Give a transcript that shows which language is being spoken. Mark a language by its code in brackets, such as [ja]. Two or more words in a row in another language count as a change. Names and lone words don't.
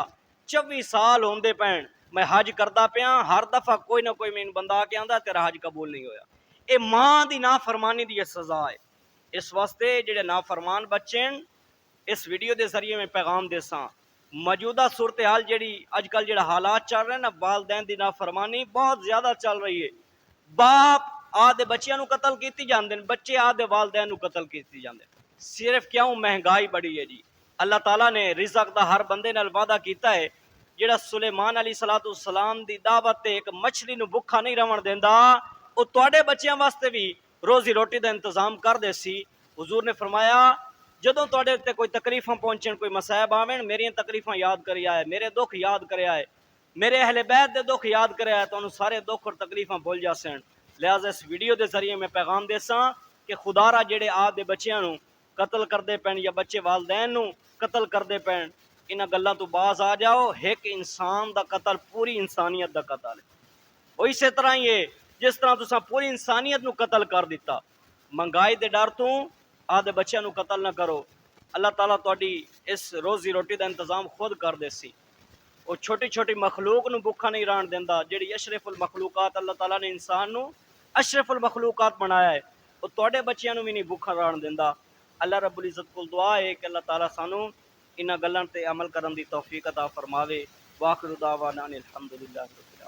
[pa] 24 سال ہوندے پین میں حج کردا پیا، ہر دفعہ کوئی نہ کوئی مین بندہ آ کے آندا تیرا حج قبول نہیں ہویا۔ اے ماں دی نافرمانی دی سزا ہے۔ اس واسطے جڑے نافرمان بچے ہیں، اس ویڈیو دے ذریعے میں پیغام دیساں، موجودہ صورتحال جڑی اج کل جڑا حالات چل رہے ہیں نا، والدین دی نافرمانی بہت زیادہ چل رہی ہے۔ باپ آدھے بچیاں نو قتل کیتی جاندے ہیں، بچے آدھے والدین نو قتل کیتی جاندے ہیں۔ صرف کیوں؟ مہنگائی بڑی ہے جی۔ اللہ تعالیٰ نے رزق دا ہر بندے نال وعدہ کیتا ہے، جڑا سلیمان [ar] علیہ السلام [pa] دی دعوت تے ایک مچھلی نو بھکھا نہیں رہن دیندا، او تواڈے بچیاں واسطے بھی روزی روٹی دا انتظام کر دے سی۔ حضور نے فرمایا جدوں تواڈے تے کوئی تکلیفاں پہنچن، کوئی مصائب آویں، میری تکلیفاں یاد کریا ہے، میرے دکھ یاد کریا ہے، میرے اہل بیت دے دکھ یاد کریا ہے، تانوں سارے دکھ اور تکلیفاں بھول جاسن۔ لہذا اس ویڈیو دے ذریعے میں پیغام دیساں کہ خدا را جڑے آپ دے بچیاں نو قتل کردے پین یا بچے والدین نو قتل کردے پین، انہاں گلاں تو باز آ جاؤ۔ ایک انسان دا قتل پوری انسانیت دا قتل ہے۔ وہ اسی طرح ہی ہے جس طرح تساں پوری انسانیت نو قتل کر دیتا۔ مہنگائی دے ڈر تو آدھے بچیاں نو قتل نہ کرو، اللہ تعالیٰ تہاڈی اس روزی روٹی دا انتظام خود کر دے سی۔ وہ چھوٹی چھوٹی مخلوق نو بھوکا نہیں رہن دیندا، جڑی اشرف المخلوقات اللہ تعالیٰ نے انسان نو اشرف المخلوقات بنایا ہے، وہ تواڈے بچیاں نو بھی نہیں بھوکا رہن دیندا۔ [ar] اللہ رب العزت [pa] کول دعا ہے کہ اللہ تعالیٰ سانو انہاں گلاں تے عمل کرن دی توفیق عطا فرماوے۔ [ar] واخر دعوانا الحمدللہ۔